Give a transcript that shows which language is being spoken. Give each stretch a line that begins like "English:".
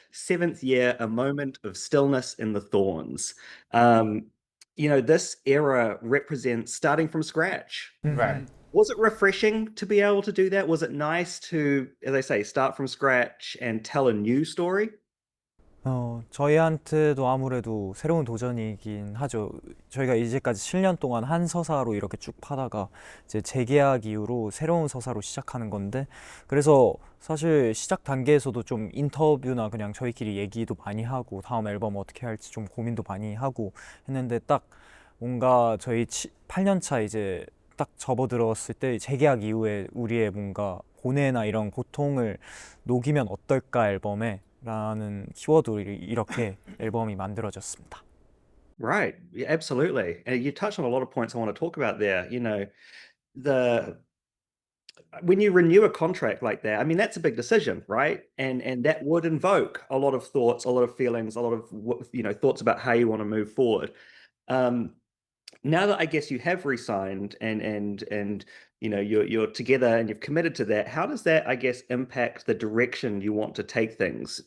English: Seventh Year, A Moment of Stillness in the Thorns. Um, this era represents starting from scratch. Right. Was it refreshing to be able to do that? Was it nice to, as I say, start from scratch and tell a new story?
Korean: 저희한테도 아무래도 새로운 도전이긴 하죠. 저희가 이제까지 7년 동안 한 서사로 이렇게 쭉 파다가 이제 재계약 이후로 새로운 서사로 시작하는 건데, 그래서 사실 시작 단계에서도 좀 인터뷰나 그냥 저희끼리 얘기도 많이 하고 다음 앨범 어떻게 할지 좀 고민도 많이 하고 했는데, 딱 뭔가 저희 8년 차 이제 딱 접어들었을 때 재계약 이후에 우리의 뭔가 고뇌나 이런 고통을 녹이면 어떨까 앨범에 라는 키워드로 이렇게 앨범이 만들어졌습니다.
English: Right. Yeah, absolutely. And you touched on a lot of points I want to talk about there. The when you renew a contract like that, I mean, that's a big decision, right? And that would invoke a lot of thoughts, a lot of feelings, a lot of thoughts about how you want to move forward. Um, Now that I guess you have re-signed and you're together and you've committed to that, how does that, I guess, impact the direction you want to take things?